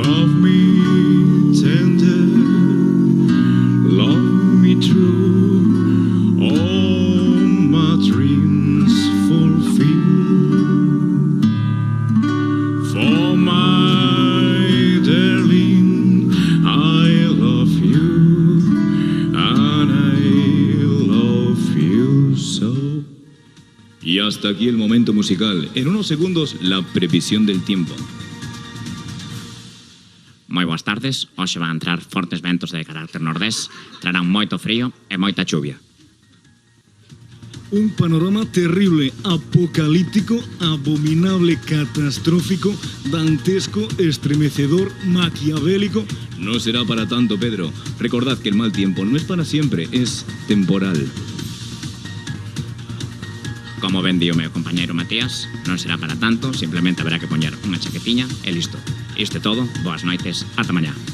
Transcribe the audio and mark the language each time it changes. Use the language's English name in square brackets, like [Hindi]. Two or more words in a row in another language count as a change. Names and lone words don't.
[English] Love me tender, love me true, all my dreams fulfill. For my darling, I love you, and I love you so. [Spanish] Y hasta aquí el momento musical. En unos segundos, la previsión del tiempo. [Galician] Moi boas tardes. Hoxe van a entrar fortes ventos de carácter nordés. Trarán moito frío e moita chuvia. Un panorama terrible, apocalíptico, abominable, catastrófico, dantesco, estremecedor, maquiavélico. [Spanish] No será para tanto, Pedro. Recordad que el mal tiempo no es para siempre, es temporal. [Galician] Como ben di o meu compañeiro Matías, non será para tanto, simplemente haberá que poñer unha chaquetiña e listo. Isto é todo, boas noites, ata mañá.